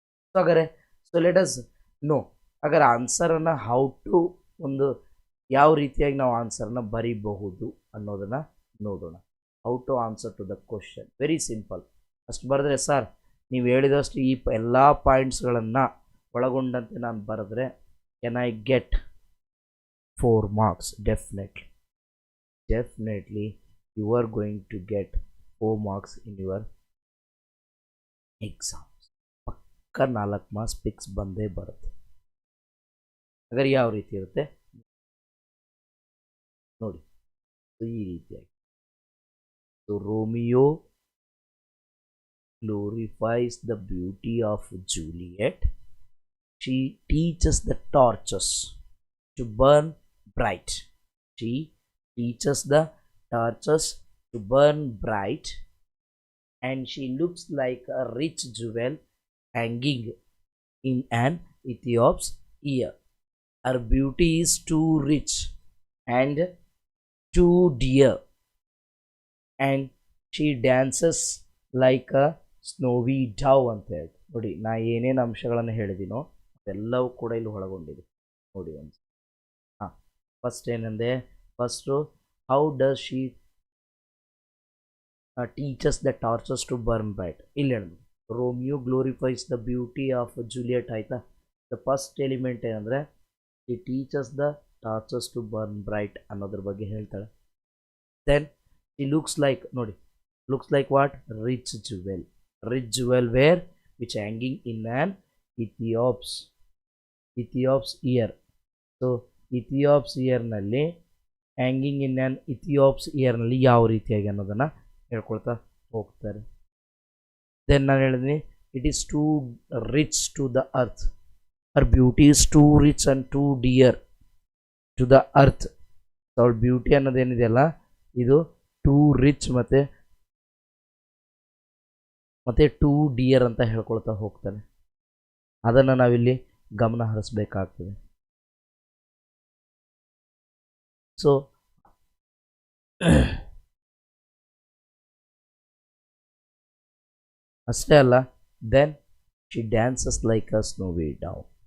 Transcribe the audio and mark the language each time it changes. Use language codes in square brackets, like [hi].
[kn] So ಹಾಗಾದ್ರೆ so let us know, ಹಾಗಾದ್ರೆ ಆನ್ಸರನ್ನು how to, ಒಂದು ಯಾವ ರೀತಿಯಾಗಿ ನಾವು ಆನ್ಸರ್ನ ಬರೀಬಹುದು ಅನ್ನೋದನ್ನು ನೋಡೋಣ. [en] How to answer to the question, very simple. [kn] ಅಷ್ಟು ಬರೆದ್ರೆ ಸರ್ ನೀವು ಹೇಳಿದಷ್ಟು ಈ ಎಲ್ಲ ಪಾಯಿಂಟ್ಸ್ಗಳನ್ನು ಒಳಗೊಂಡಂತೆ ನಾನು ಬರೆದ್ರೆ [en] Can I get 4 marks. Definitely you are going to get 4 marks in your exams. [kn] ಪಕ್ಕ 4 ಮಾರ್ಕ್ಸ್ ಫಿಕ್ಸ್ ಬಂದೇ ಬರುತ್ತೆ. ಹಾಗಾದ್ರೆ ಯಾವ ರೀತಿ ಇರುತ್ತೆ ನೋಡಿ, ಈ ರೀತಿಯಾಗಿ. [en] So Romeo glorifies the beauty of Juliet. She teaches the torches to burn bright. She teaches the torches to burn bright, and she looks like a rich jewel hanging in an Ethiop's ear. Her beauty is too rich and too dear, and she dances like a snowy dove [kn] ಅಂತ ಹೇಳಿ. ನೋಡಿ, ನಾ ಏನೇನು ಅಂಶಗಳನ್ನು ಹೇಳಿದ್ದೀನೋ ಅದೆಲ್ಲವೂ ಕೂಡ ಇಲ್ಲಿ ಒಳಗೊಂಡಿದೆ ನೋಡಿ. [en] ಒಂದು ಫಸ್ಟ್ [kn] ಏನಂದೆ, [en] First how does she teaches the torches to burn bright. [kn] ಇಲ್ಲಿ ಹೇಳಿದ್ರು [en] Romeo glorifies the beauty of Juliet [kn] ಆಯಿತಾ. [en] the first element [kn] ಏನಂದರೆ [en] she teaches the torches to burn bright [kn] ಅನ್ನೋದ್ರ ಬಗ್ಗೆ ಹೇಳ್ತಾಳೆ. [en] then she looks like, [kn] ನೋಡಿ, [en] looks like what? Rich jewel where? Which hanging in an Ethiop's ear. So Ethiop's ear ನಲ್ಲಿ hanging in an Ethiop's ear ನಲ್ಲಿ [kn] ಯಾವ ರೀತಿಯಾಗಿ ಅನ್ನೋದನ್ನ ಹೇಳ್ಕೊಳ್ತಾ ಹೋಗ್ತಾರೆ. [en] then [kn] ನಾನು ಹೇಳಿದ್ನಿ [en] it is too rich to the earth. Her beauty is too rich and too dear to the earth. [kn] So ಅವಳ beauty ಅನ್ನೋದೇನಿದೆಯಲ್ಲ ಇದು [en] too rich [kn] ಮತ್ತೆ [en] too dear [kn] ಅಂತ ಹೇಳ್ಕೊಳ್ತಾ ಹೋಗ್ತಾನೆ. ಅದನ್ನು ನಾವಿಲ್ಲಿ ಗಮನ ಹರಿಸ್ಬೇಕಾಗ್ತದೆ. ಸೊ ಅಷ್ಟೇ ಅಲ್ಲ, [en] Then she dances like a snowy dove.